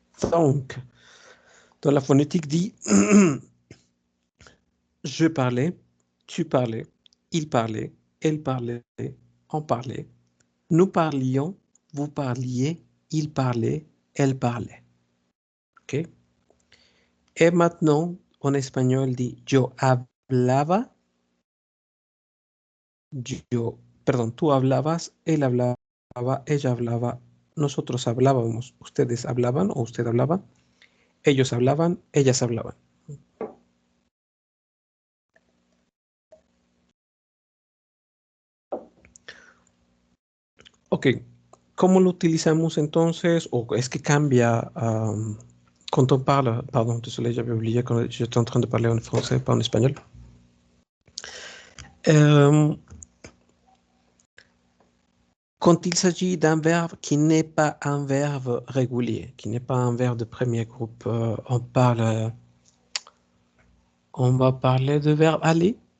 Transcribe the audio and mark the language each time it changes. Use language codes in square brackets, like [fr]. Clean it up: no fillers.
[fr] Donc, dans la phonétique dit je parlais, tu parlais, il parlait, elle parlait, on parlait, nous parlions, vous parliez, il parlait, elle parlait. OK? [es] Et maintenant, en espagnol, dit yo hablaba, perdón, tú hablabas, él hablaba, ella hablaba, nosotros hablábamos, ustedes hablaban o usted hablaba, ellos hablaban, ellas hablaban. Ok, ¿cómo lo utilizamos entonces? ¿O es que cambia [fr] quand on parle? Pardon, désolé, j'avais oublié quand j'étais en train de parler en français, pas en espagnol. Euh, Quand il s'agit d'un verbe qui n'est pas un verbe régulier, qui n'est pas un verbe de premier groupe, on va parler de verbe aller.